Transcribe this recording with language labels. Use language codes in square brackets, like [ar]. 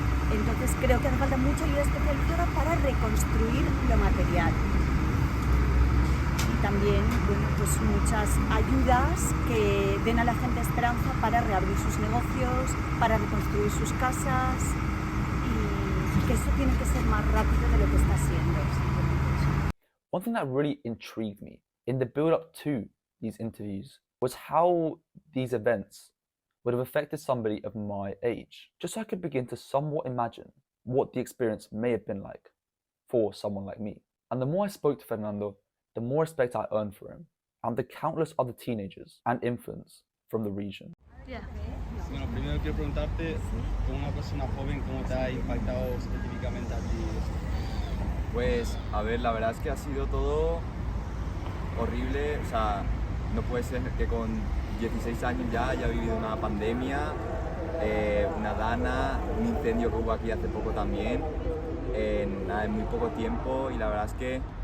[es] Entonces creo que hace falta mucha ayuda especializada para reconstruir lo material. Y también, bueno, pues muchas ayudas que den a la gente esperanza para reabrir sus negocios, para reconstruir sus casas y que eso tiene que ser más rápido de lo que está siendo. [en] One thing that really intrigued me in the build-up to these interviews was how these events would have affected somebody of my age, just so I could begin to somewhat imagine what the experience may have been like for someone like me. And the more I spoke to Fernando, the more respect I earned for him and the countless other teenagers and infants from the region. [es] Bueno, primero quiero preguntarte, como una persona joven, ¿cómo te ha impactado específicamente a ti esto? Pues, a ver, la verdad es que ha sido todo horrible, o sea, no puede ser que con 16 años ya haya vivido una pandemia, una dana, un incendio que hubo aquí hace poco también, en muy poco tiempo, y la verdad es que